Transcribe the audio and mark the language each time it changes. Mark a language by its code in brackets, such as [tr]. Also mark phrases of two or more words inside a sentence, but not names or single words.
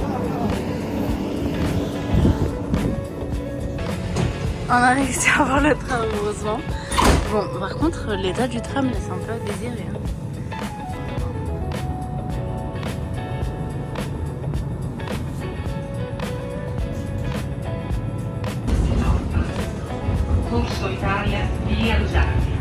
[fr] On a réussi à avoir le train, heureusement. Bon, par contre, l'état du tram laisse un peu à désirer. Hein. Corso Italia, via Lusaka.